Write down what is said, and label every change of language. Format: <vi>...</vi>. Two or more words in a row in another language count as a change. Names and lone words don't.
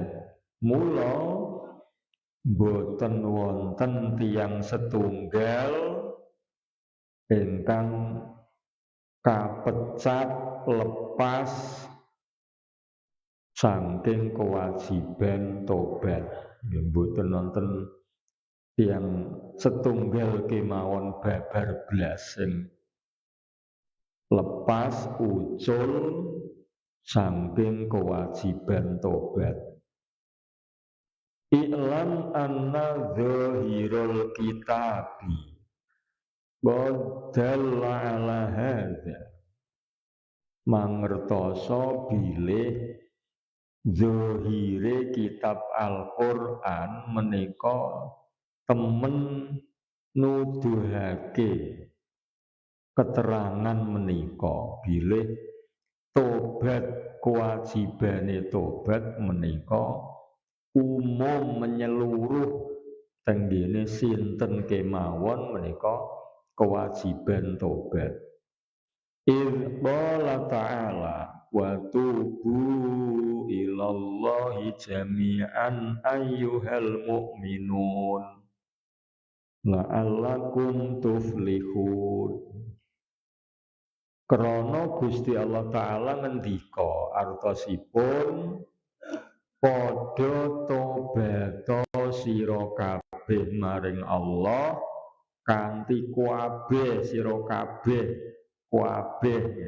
<jv>Mula boten wonten tiyang setunggal ingkang kapecat lepas saking kewajiban tobat. Nggih boten wonten tiyang setunggal kemawon babar blas sing lepas ucul saking kewajiban tobat.</jv> <ar>اعلم أن ظاهر الكتاب دل على هذا.</ar> <jv>Mangertoso bilih zahire kitab Al-Qur'an menika temen nuduhake keterangan menika bilih tobat kewajibane tobat menika umum menyeluruh tenggene sinten kemawon menika kewajiban tobat.</jv> <ar>قال تعالى وتوبوا إلى الله جميعا أيها المؤمنون لعلكم تفلحون.</ar> <jv>Krana Gusti Allah Ta'ala ngendika artosipun padha tobato sira kabeh maring Allah kanthi kabeh sira kabeh kabeh ya.</jv>